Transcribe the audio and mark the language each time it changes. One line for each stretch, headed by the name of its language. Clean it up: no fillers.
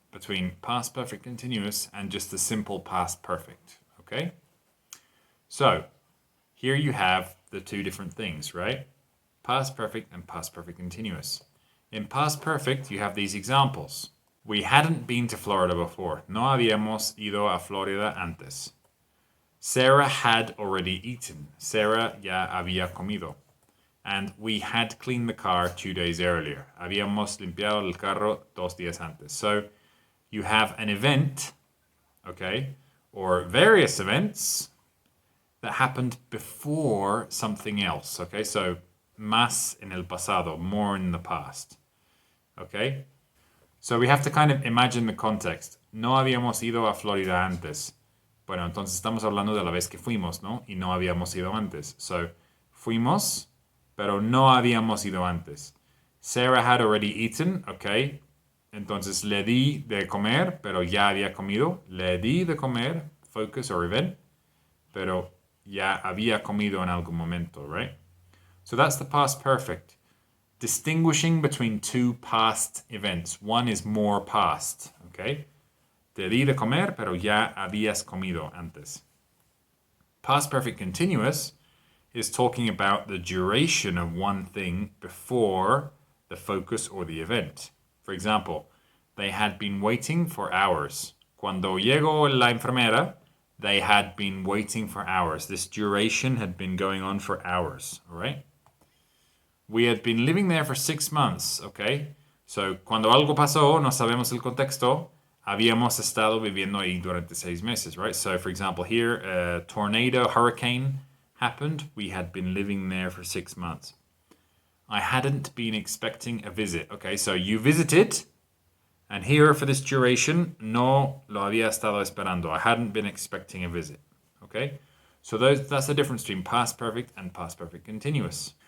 English: between past perfect continuous and just the simple past perfect, okay? So, here you have the two different things, right? Past perfect and past perfect continuous. In past perfect, you have these examples. We hadn't been to Florida before.
Spanish: No habíamos ido a Florida antes.
English: Sarah had already eaten.
Spanish: Sarah ya había comido.
English: And we had cleaned the car 2 days earlier.
Spanish: Habíamos limpiado el carro 2 días antes.
English: So you have an event, okay, or various events that happened before something else, okay? So
Spanish: más en el pasado,
English: more in the past, okay? So we have to kind of imagine the context.
Spanish: No habíamos ido a Florida antes. Bueno, entonces estamos hablando de la vez que fuimos, ¿no? Y no habíamos ido antes. So, fuimos, pero no habíamos ido antes.
English: Sarah had already eaten, ok.
Spanish: Entonces le di de comer, pero ya había comido. Le di de comer,
English: focus or event,
Spanish: pero ya había comido en algún momento, right?
English: So that's the past perfect. Distinguishing between two past events. One is more past, okay?
Spanish: Te di de comer, pero ya habías comido antes.
English: Past perfect continuous is talking about the duration of one thing before the focus or the event. For example, they had been waiting for hours.
Spanish: Cuando llegó la enfermera,
English: they had been waiting for hours. This duration had been going on for hours, all right? We had been living there for 6 months, okay?
Spanish: So, cuando algo pasó, no sabemos el contexto, habíamos estado viviendo ahí durante 6 meses, right?
English: So, for example, here, a tornado, hurricane happened. We had been living there for 6 months. I hadn't been expecting a visit. Okay, so you visited, and here for this duration,
Spanish: no lo había estado esperando.
English: I hadn't been expecting a visit. Okay, so that's the difference between past perfect and past perfect continuous.